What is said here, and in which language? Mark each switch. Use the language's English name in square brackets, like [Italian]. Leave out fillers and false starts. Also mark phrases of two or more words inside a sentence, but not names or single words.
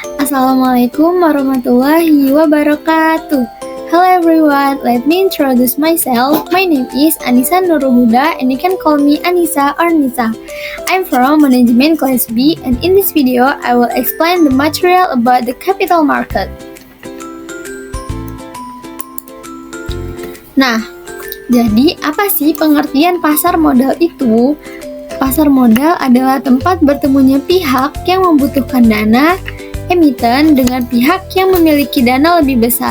[Arabic] السلام عليكم ورحمة الله وبركاته. [English] Hello everyone, let me introduce myself. My name is Anissa Nuruhuda and you can call me Anissa or Nisa. I'm from Management Class B and in this video I will explain the material about the capital market. [Indonesian] Nah, jadi apa sih pengertian pasar modal itu? Pasar modal adalah tempat bertemunya pihak yang membutuhkan dana, emiten dengan pihak yang memiliki dana lebih besar.